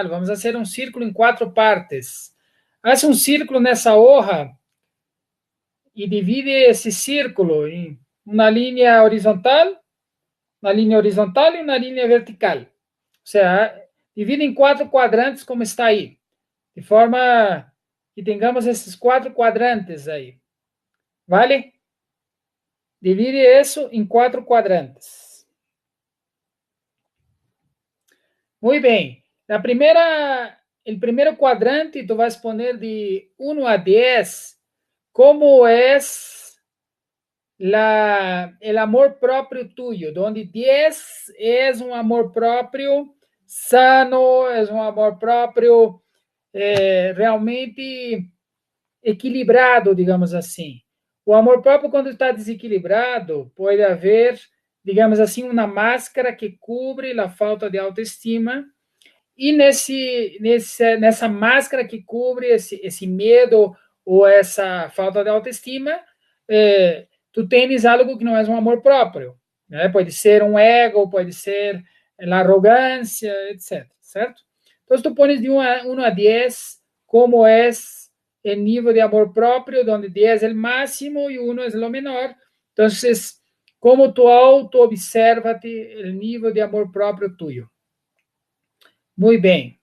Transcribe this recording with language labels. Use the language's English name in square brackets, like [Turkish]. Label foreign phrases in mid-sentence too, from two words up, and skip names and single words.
[Portuguese] Vamos fazer um círculo em 4 partes. Faz um círculo nessa hoja e divide esse círculo em uma linha horizontal e uma linha vertical. Ou seja, divide em 4 quadrantes como está aí, de forma que tenhamos esses 4 quadrantes aí. [Spanish] ¿Vale? [Portuguese] Divide isso em 4 quadrantes. [Spanish] Muy bien. [Portuguese] O primeiro quadrante, [Spanish] tu vas poner de 1 a 10, como es el amor propio tuyo, donde 10 es un amor propio sano, es un amor propio realmente equilibrado, [Portuguese] digamos assim. O amor próprio, quando está desequilibrado, pode haver, digamos assim, uma máscara que cobre a falta de autoestima, e nessa máscara que cobre esse medo ou essa falta de autoestima, tu tens algo que não é um amor próprio, né? Pode ser um ego, pode ser a arrogância, etc. Certo? Então, [Spanish] tu pones de 1 a 10 como é el nivel de amor propio, donde 10 es el máximo y 1 es lo menor. Entonces, como tu auto-obsérvate el nivel de amor propio tuyo. Muy bien.